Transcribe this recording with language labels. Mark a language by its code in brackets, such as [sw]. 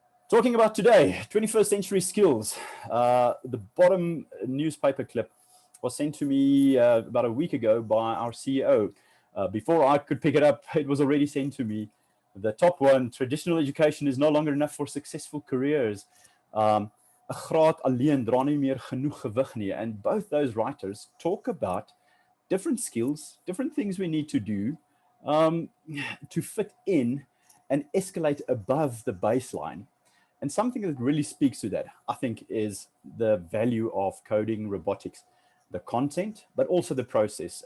[en] Talking about today, 21st century skills. The bottom newspaper clip was sent to me about a week ago by our CEO. Before I could pick it up, it was already sent to me. The top one: traditional education is no longer enough for successful careers. [af] 'n graad alleen dra nie meer genoeg gewig nie. [en] And both those writers talk about different skills, different things we need to do to fit in and escalate above the baseline. And something that really speaks to that, I think, is the value of coding robotics, the content, but also the process.